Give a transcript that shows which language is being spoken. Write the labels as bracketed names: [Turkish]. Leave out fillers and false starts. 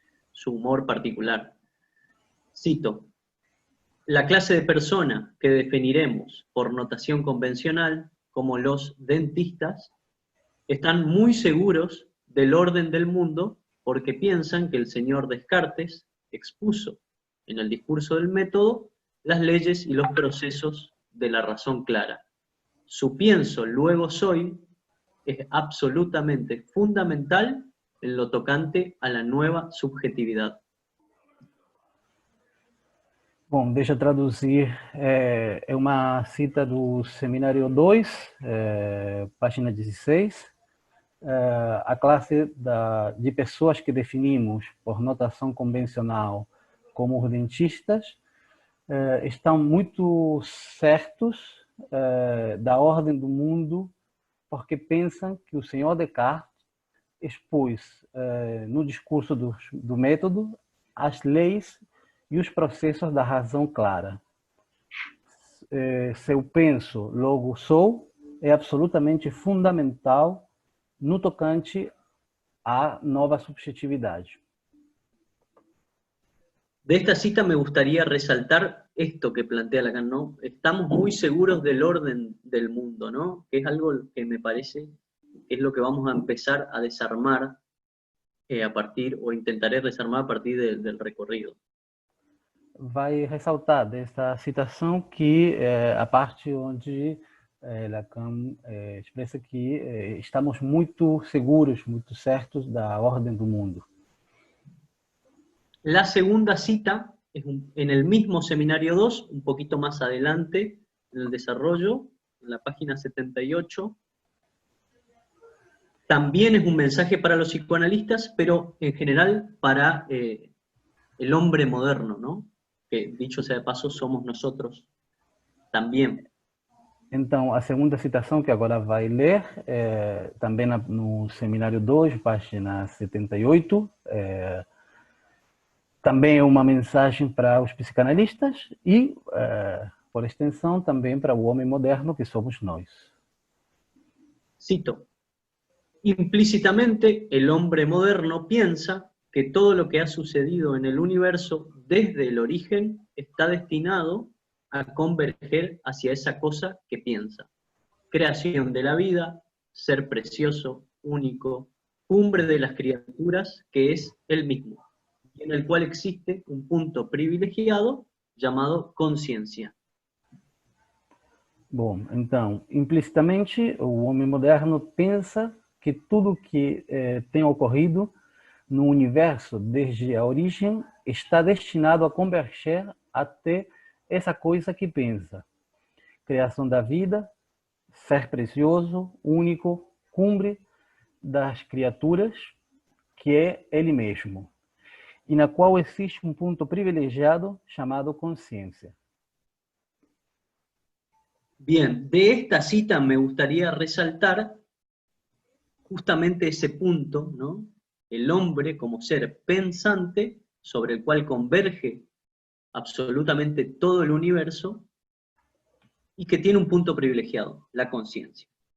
[Spanish] Su humor particular. Cito: la clase de persona que definiremos por notación convencional como los dentistas están muy seguros del orden del mundo porque piensan que el señor Descartes expuso en el discurso del método las leyes y los procesos de la razón clara. Su pienso, luego soy, es absolutamente fundamental en lo tocante a la nueva subjetividad. [Portuguese] Bom, deixa eu traduzir. É uma cita do Seminário 2, página 16. A classe de pessoas que definimos por notação convencional como os dentistas estão muito certos da ordem do mundo porque pensam que o senhor Descartes expôs no discurso do método as leis e os processos da razão clara. Se eu penso, logo sou, é absolutamente fundamental no tocante à nova subjetividade. [Spanish] De esta cita me gustaría resaltar esto que plantea Lacan, ¿no? Estamos muy seguros del orden del mundo, ¿no? Que es algo que me parece que es lo que vamos a empezar a desarmar a partir, o intentaré desarmar a partir del recorrido. [Portuguese] Vai ressaltar dessa citação que a parte onde Lacan expressa que estamos muito seguros, muito certos da ordem do mundo. [Spanish] La segunda cita es en el mismo seminario 2, un poquito más adelante en el desarrollo, en la página 78. También es un mensaje para los psicoanalistas, pero en general para el hombre moderno, ¿no? Que, dicho sea de paso, somos nosotros também. [Portuguese] Então, a segunda citação que agora vai ler, também no Seminário 2, página 78, também é uma mensagem para os psicanalistas e, por extensão, também para o homem moderno, que somos nós. [Spanish] Cito: implícitamente, el hombre moderno piensa que todo lo que ha sucedido en el universo desde el origen está destinado a converger hacia esa cosa que piensa. Creación de la vida, ser precioso, único, cumbre de las criaturas que es él mismo, y en el cual existe un punto privilegiado llamado consciência. [Portuguese] Bom, então, implicitamente, o homem moderno pensa que tudo que tem ocorrido no universo desde a origem está destinado a converger até essa coisa que pensa. Criação da vida, ser precioso, único, cumbre das criaturas, que é ele mesmo, e na qual existe um ponto privilegiado chamado consciência. [Spanish] Bien, de esta cita me gustaría resaltar justamente ese punto, ¿no? El hombre como ser pensante sobre el cual converge absolutamente todo el universo y que tiene un punto privilegiado, la conciencia.